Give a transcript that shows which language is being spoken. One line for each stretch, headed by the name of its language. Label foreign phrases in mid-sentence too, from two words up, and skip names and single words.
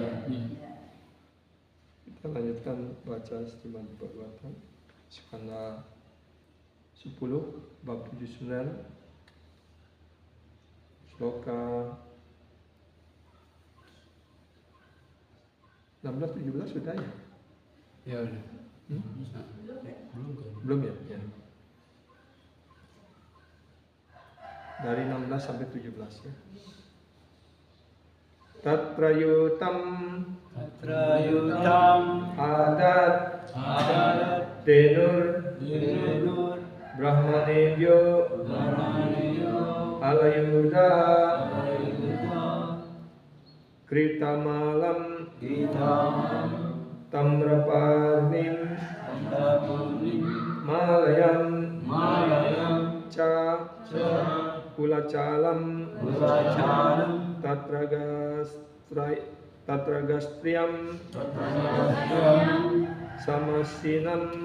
Indonesian: Kita lanjutkan baca Srimad Bhagavatam skanda 10 bab 79 sloka 16-17 sudah ya? Ya udah. Belum ya? Dari 16 sampai 17 ya.
Sanskrit: Tatrayutam adat denur brahmanebyo alayuda Kritamalam Tamraparnim Malayam Ca Kulacalam Tatragastriam Samasinam